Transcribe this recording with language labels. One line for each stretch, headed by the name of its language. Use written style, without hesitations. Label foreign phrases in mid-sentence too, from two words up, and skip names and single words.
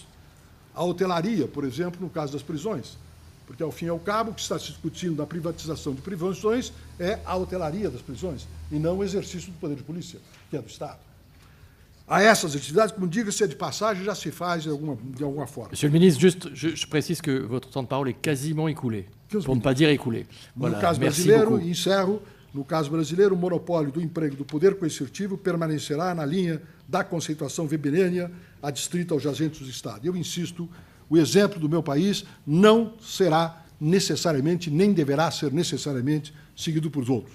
Portuguese: A hotelaria, por exemplo, no caso das prisões, porque, ao fim e ao cabo, o que está se discutindo na privatização de prisões é a hotelaria das prisões, e não o exercício do poder de polícia, que é do Estado. A essas atividades, como diga-se de passagem, já se faz de alguma forma.
French: Monsieur le ministre, juste, je précise que votre temps de parole est quasiment écoulé, pour ne pas dire écoulé.
Portuguese: No
French: Voilà,
Portuguese: caso
French: merci
Portuguese: brasileiro,
French: beaucoup.
Portuguese: encerro, no caso brasileiro, o monopólio do emprego do poder coercitivo permanecerá na linha da conceituação weberiana adstrita aos agentes do Estado. Eu insisto, o exemplo do meu país não será necessariamente, nem deverá ser necessariamente, seguido por outros.